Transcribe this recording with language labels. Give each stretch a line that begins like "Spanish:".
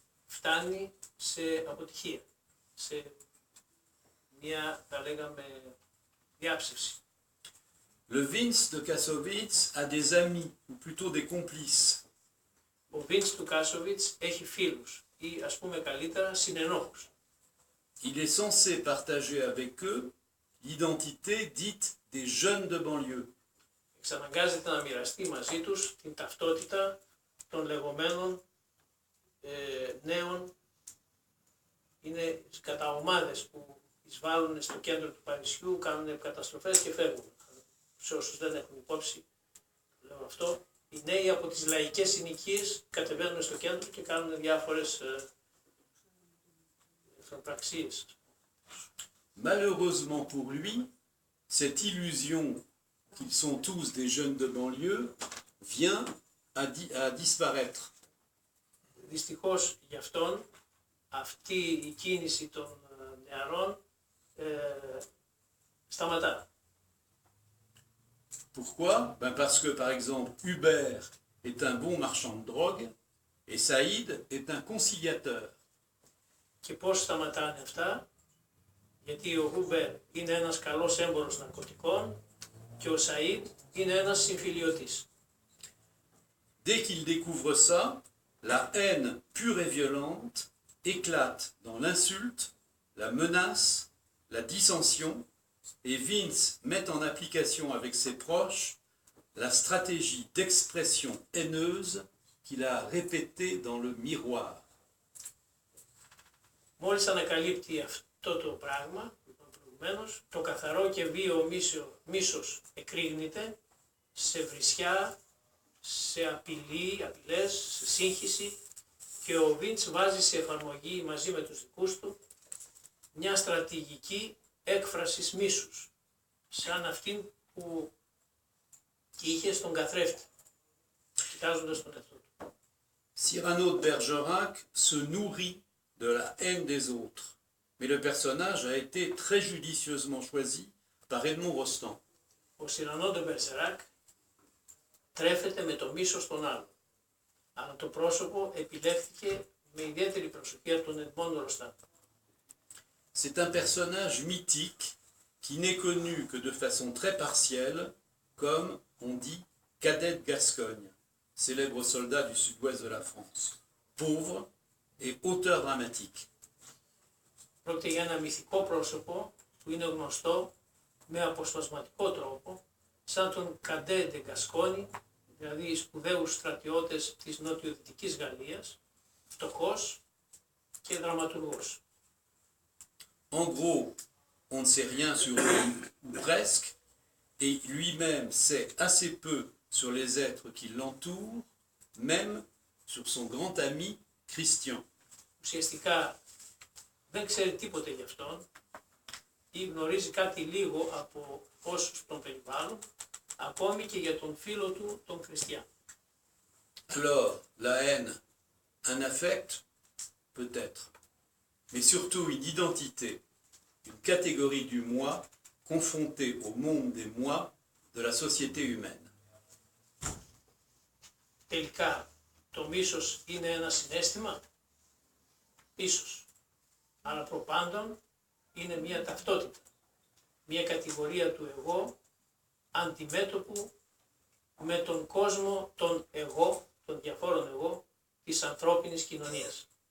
Greek: φτάνει σε αποτυχία, σε μια, θα λέγαμε, διάψευση.
French: Le Vince de Kassovitz a des amis, ou plutôt des complices.
Greek: Ο Βίντς του Κάσοβιτς έχει φίλους ή ας πούμε καλύτερα συνενόχους.
French: Il est censé partager avec eux l'identité dite des jeunes de banlieue.
Greek: Εξαναγκάζεται να μοιραστεί μαζί τους την ταυτότητα των λεγόμενων νέων, είναι κατά ομάδες που εισβάλλουν στο κέντρο του Παρισιού, κάνουν καταστροφές και φεύγουν. Σε όσους δεν έχουν υπόψη, λέω αυτό, οι νέοι από τις λαϊκές συνοικίες κατεβαίνουν στο κέντρο και κάνουν διάφορες πραξίες.
French: Malheureusement pour lui, cette illusion qu'ils sont tous des jeunes de banlieue vient à disparaître.
Greek: Δυστυχώς για αυτόν, αυτή η κίνηση των νεαρών σταματά.
French: Pourquoi? Parce que, par exemple, Hubert est un bon marchand de drogue et Saïd est un conciliateur.
Greek: Και πώς σταματάνε αυτά? Γιατί ο Χούμπερ είναι ένας καλός έμπορος ναρκωτικών και ο Σαΐντ είναι ένας συμφιλιωτής.
French: Dès qu'il découvre ça, la haine pure et violente éclate dans l'insulte, la menace, la dissension, et Vince met en application avec ses proches la stratégie d'expression haineuse qu'il a répétée dans le miroir.
Greek: Μόλις ανακαλύπτει αυτό το πράγμα, προηγουμένως, το καθαρό και βίαιο μίσος εκρήγνεται σε βρισιά, σε απειλές, σε σύγχυση και ο Βίντς βάζει σε εφαρμογή μαζί με τους δικούς του μια στρατηγική έκφρασης μίσους, σαν αυτήν που είχε στον καθρέφτη, κοιτάζοντας τον εαυτό του.
French: Cyrano de Bergerac se nourrit de la haine des autres, mais le personnage a été très judicieusement choisi par Edmond Rostand.
Greek: Ο Σιρανό de Bergerac τρέφεται με το μίσος των άλλων, αλλά το πρόσωπο επιλέχθηκε με ιδιαίτερη προσοχή από τον Edmond Rostand.
French: C'est un personnage mythique qui n'est connu que de façon très partielle, comme on dit Cadet de Gascogne, célèbre soldat du sud-ouest de la France, pauvre et auteur dramatique.
Greek: Πρόκειται για ένα μυθικό πρόσωπο που είναι γνωστό με αποσπασματικό τρόπο, σαν τον Cadet de Gascogne, δηλαδή οι σπουδαίους στρατιώτες της νοτιοδυτικής Γαλλίας, φτωχός και δραματουργός.
French: En gros, on ne sait rien sur lui, ou presque, et lui-même sait assez peu sur les êtres qui l'entourent, même sur son grand ami Christian.
Greek: Ουσιαστικά δεν ξέρει τίποτε γι' αυτόν ή γνωρίζει κάτι λίγο από όσους τον περιβάλλουν, ακόμη και για τον φίλο του, τον Χριστιαν.
French: Alors, la haine, un affect, peut-être, mais surtout une identité, une catégorie du moi confrontée au monde des moi de la société humaine.
Greek: Τελικά, το μίσος είναι ένα συναίσθημα, ίσως, αλλά προπάντων είναι μια ταυτότητα, μια κατηγορία του εγώ, αντιμέτωπου με τον κόσμο των εγώ, των διαφόρων εγώ, της ανθρώπινης κοινωνίας.